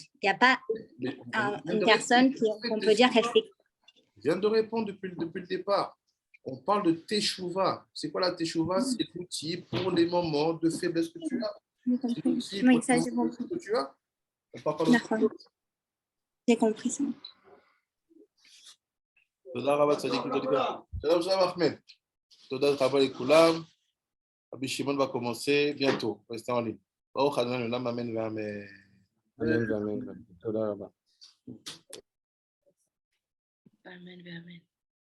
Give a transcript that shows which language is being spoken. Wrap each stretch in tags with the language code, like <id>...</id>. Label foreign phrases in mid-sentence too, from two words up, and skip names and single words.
<fr>Il n'y a pas une personne qu'on peut dire qu'elle fait. Je viens de répondre depuis le départ. On parle de teshuva. C'est quoi la teshuva? C'est l'outil pour les moments de faiblesse que tu as. C'est l'outil Oui, pour ça, les j'ai moments compris. que tu as. On parle pas d'autre chose. J'ai compris ça.</fr> <he>תודה רבה צדיק וצדיקה. שלום אחמד. תודה רבה לכולם.</he> <fr>רבי שמעון va commencer bientôt. Restez en ligne.</fr> <he>ברוך ה' עולם אמן ואמן. אמן, אמן. תודה רבה. אמן, אמן.</he>